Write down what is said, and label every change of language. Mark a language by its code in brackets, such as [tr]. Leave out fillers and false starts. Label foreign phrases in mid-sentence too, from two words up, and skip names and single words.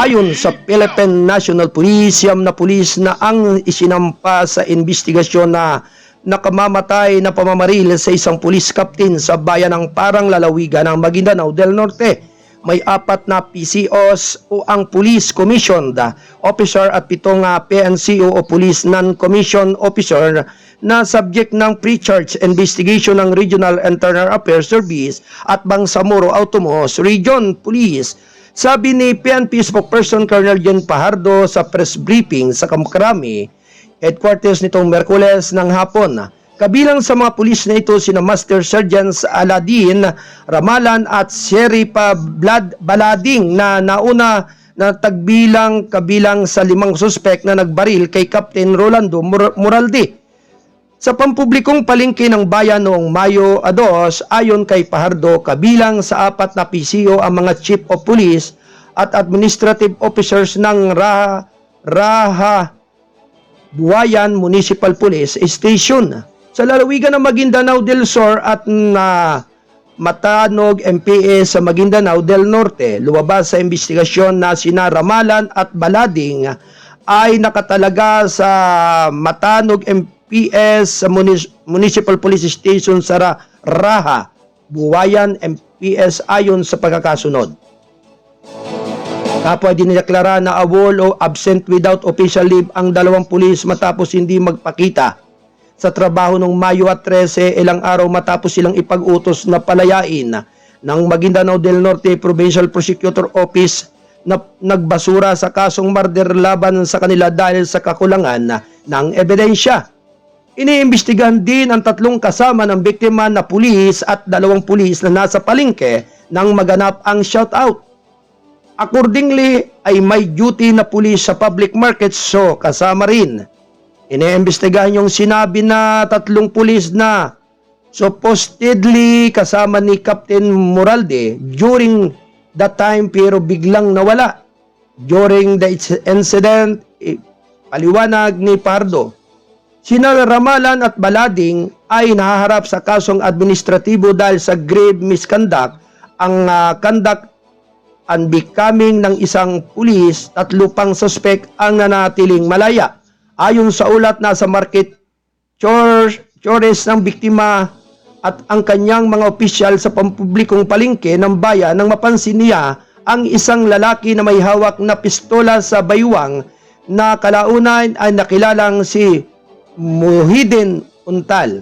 [tl] Ayon sa Philippine National Police, siyam na pulis na ang isinampa sa investigasyon na nakamamatay na pamamaril sa isang police captain sa bayan ng Parang Lalawigan ng Maguindanao del Norte. May 4 na PCOs o ang Police Commissioned Officer at 7 PNCO o Police Non-Commissioned Officer na subject ng [en] pre-charge investigation [tl] ng Regional Internal Affairs Service at Bangsamoro Automos Region Police. Sabi ni PNP spokesperson Colonel John Pajardo sa [en] press briefing [tl] sa Kamkrami headquarters nitong Merkules ng hapon. Kabilang sa mga pulis na ito sina Master Sergeants Aladin Ramalan at Sheriff Balading na nauna na kabilang sa 5 suspect na nagbaril kay Captain Rolando Moralde. Sa pampublikong palengke ng bayan noong Mayo 2, ayon kay Pajardo, kabilang sa 4 na PCO ang mga Chief of Police at [en] Administrative Officers [tl] ng Raha Buayan Municipal Police Station. Sa lalawigan ng Maguindanao del Sur at Matanog MPA sa Maguindanao del Norte, lumabas sa investigasyon na sina Ramalan at Balading ay nakatalaga sa Matanog MPS sa Municipal Police Station sa Raha Buayan MPS ayon sa pagkakasunod. Kapwa dinideklara na awol o [en] absent without official leave [tl] ang 2 pulis matapos hindi magpakita sa trabaho noong Mayo 13, ilang araw matapos silang ipag-utos na palayain ng Maguindanao del Norte Provincial Prosecutor Office na nagbasura sa kasong murder laban sa kanila dahil sa kakulangan ng ebidensya. Iniimbestigahan din ang 3 kasama ng biktima na pulis at 2 pulis na nasa palengke nang maganap ang shootout. Accordingly, ay may duty na pulis sa [en] public markets, [tl] so kasama rin. Iniimbestigahan yung sinabi na 3 pulis na supposedly kasama ni Captain Moralde [en] during that time [tl] pero biglang nawala. [en] During the incident, [tl] paliwanag ni Pardo, sina Ramalan at Balading ay nahaharap sa kasong administratibo dahil sa [en] grave misconduct [tl] ang [en] conduct unbecoming [tl] ng isang pulis. 3 pang suspect ang nanatiling malaya. Ayon sa ulat, nasa [en] market chores [tl] ng biktima at ang kanyang mga opisyal sa pampublikong palengke ng bayan nang mapansin niya ang isang lalaki na may hawak na pistola sa baywang na kalaunan ay nakilalang si Muhyiddin Untal.